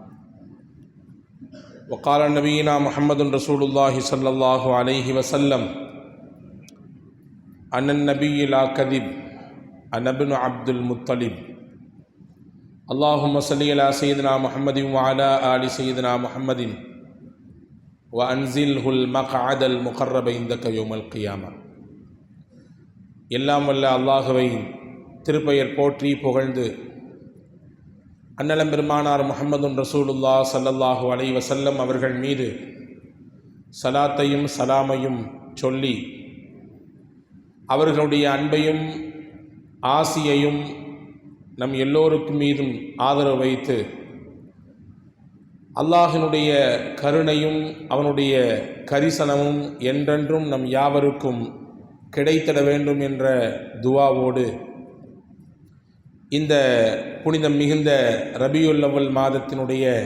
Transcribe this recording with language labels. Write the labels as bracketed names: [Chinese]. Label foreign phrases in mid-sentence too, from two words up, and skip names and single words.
[Arabic] وقال نبينا محمد رسول الله صلى الله عليه وسلم: أن النبي لا كذب، أنا ابن عبد المطلب. اللهم صل على سيدنا محمد وعلى آل سيدنا محمد وأنزله المقعد المقرب عندك يوم القيامة. [Tamil] எல்லாம் வல்ல அல்லாஹுவை திருப்பெயர் போற்றி புகழ்ந்து அன்னலம் பெருமானார் [Arabic] محمد رسول الله صلى الله عليه وسلم [Tamil] அவர்கள் மீது சலாத்தையும் சலாமையும் சொல்லி அவர்களுடைய அன்பையும் ஆசியையும் நம் எல்லோருக்கும் மீதும் ஆதரவு வைத்து அல்லாஹினுடைய கருணையும் அவனுடைய கரிசனமும் என்றென்றும் நம் யாவருக்கும் கிடைத்திட வேண்டும் என்ற துவாவோடு இந்த புனிதம் மிகுந்த ரபியுல் அவ்வல் மாதத்தினுடைய